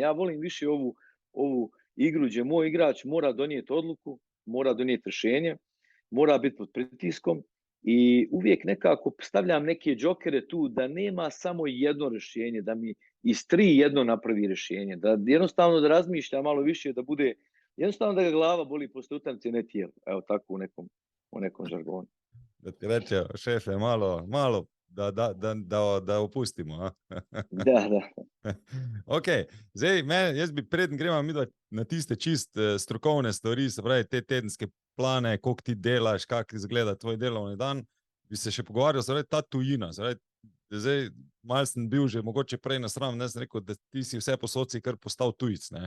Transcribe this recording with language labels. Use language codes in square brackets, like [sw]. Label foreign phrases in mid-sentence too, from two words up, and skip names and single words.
[bs] Ja volim više ovu igru gdje moj igrač mora donijeti odluku, mora donijeti rješenje, mora biti pod pritiskom i uvijek nekako stavljam neke džokere tu da nema samo jedno rješenje, da mi iz 3 jedno napravi rješenje, da jednostavno da razmišlja malo više, da bude jednostavno da ga glava boli posle utakmice, ne tijelo. Evo tako u nekom žargonu. Da ti reče, šefe, malo da opustimo. A? Da. [sl] Ok, zdaj, jaz bi preden gremo midva na tiste čist strokovne stvari, se pravi te tedenske plane, koliko ti delaš, kako izgleda tvoj delovni dan, bi se še pogovarjal, se pravi ta tujina, se pravi, zdaj malo sem bil že mogoče prej nasram, ne sem rekel, da ti si vse posod si kar postal tujec, ne.